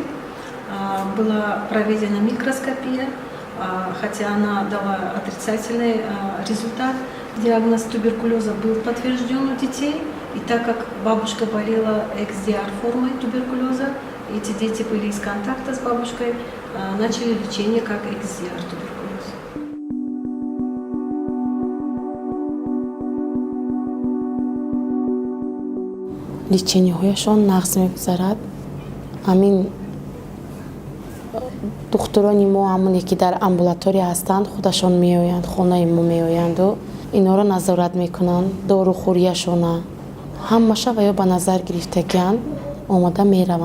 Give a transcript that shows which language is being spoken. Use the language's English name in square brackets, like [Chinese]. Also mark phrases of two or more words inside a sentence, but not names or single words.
[Russian] Была проведена микроскопия, хотя она дала отрицательный результат. Диагноз туберкулеза был подтвержден у детей. И так как бабушка болела XDR-формой туберкулеза, эти дети были из контакта с бабушкой, начали лечение как XDR-туберкулез. [Tajik] лечениҳояшон нақс мегузарад. ҳамин духтурони мо ҳамоне ки дар амбулатория ҳастанд худашон меоянд, хонаи мо меоянду инҳоро назорат мекунанд, дорухӯрияшона ҳамаша ва ё ба назар гирифтагианд омада мераванд.